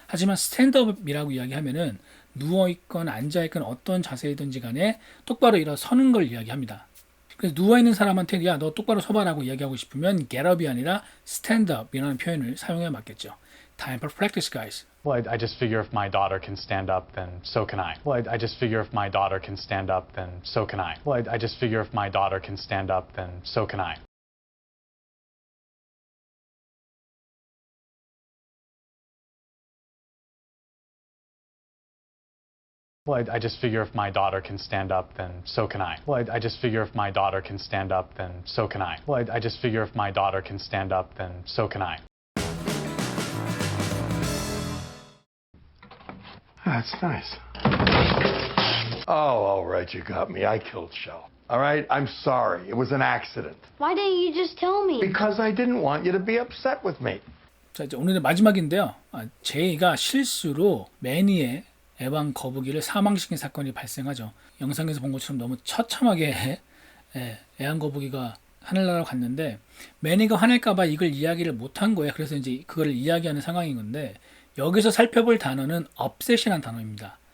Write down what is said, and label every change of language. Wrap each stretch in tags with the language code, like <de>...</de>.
<ko>하지만 stand up이라고 이야기하면은 누워있건 앉아있건 어떤 자세이든지 간에 똑바로 일어서는 걸 이야기합니다. 그래서 누워있는 사람한테 야 너 똑바로 서봐라고 이야기하고 싶으면 get up이 아니라 stand up이라는 표현을 사용해 맞겠죠.</ko> <en>Time for practice, guys. Well, I just figure if my daughter can stand up, then so can I. Well, I just figure if my daughter can stand up, then so can I. Well, I just figure if my daughter can stand up, then so can I. Well, I just figure if my daughter can stand up, then so can I. Well, I just figure if my daughter can stand up, then so can I. Well, I just figure if my daughter can stand up, then so can I. That's nice. Oh, all right, you got me. I killed Shell. All right, I'm sorry. It was an accident. Why didn't you just tell me? Because I didn't want you to be upset with me.</en> <ko>자, 이제 오늘의 마지막인데요. 제이가 실수로 매니의 애완 거북이를 사망시킨 사건이 발생하죠. 영상에서 본 것처럼 너무 처참하게 애완 거북이가 하늘나라로 갔는데, 매니가 화낼까봐 이걸 이야기를 못한 거예요. 그래서 이제 그걸 이야기하는 상황인 건데, 여기서 살펴볼 단어는 upset이라는 단어입니다.</ko>